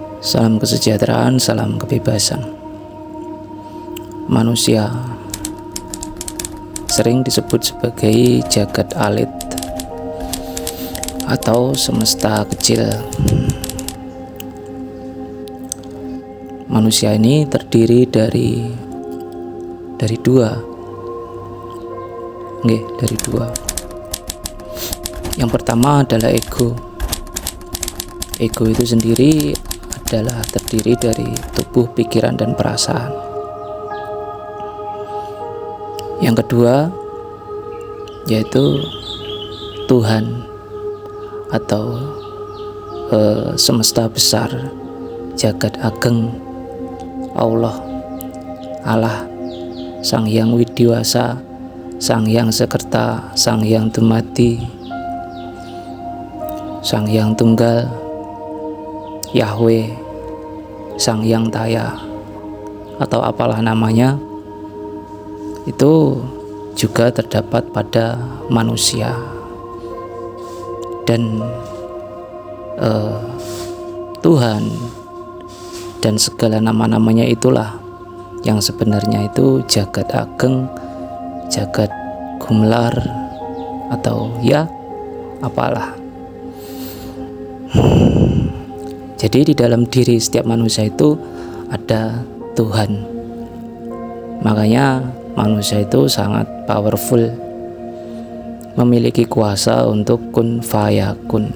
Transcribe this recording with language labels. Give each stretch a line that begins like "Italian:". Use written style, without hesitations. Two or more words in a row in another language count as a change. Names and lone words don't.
Indonesian: Salam kesejahteraan, salam kebebasan. Manusia sering disebut sebagai
Javanese: jagat alit
Indonesian: atau semesta kecil. Manusia ini terdiri dari dua. Yang pertama adalah ego. Ego itu sendiri adalah terdiri dari tubuh, pikiran, dan perasaan. Yang kedua yaitu Tuhan atau semesta besar,
Javanese: jagat ageng,
Indonesian: Allah, Sang Hyang Widiwasa, Sang Hyang Sekerta, Sang Hyang Dumadi, Sang Hyang Tunggal, Yahweh, Sang Hyang Taya, atau apalah namanya, itu juga terdapat pada manusia. Dan Tuhan dan segala nama-namanya itulah yang sebenarnya itu
Javanese: jagat ageng, jagat gumelar,
Indonesian: atau ya apalah. Jadi di dalam diri setiap manusia itu ada Tuhan. Makanya manusia itu sangat powerful, memiliki kuasa untuk
Arabic: kun fayakun.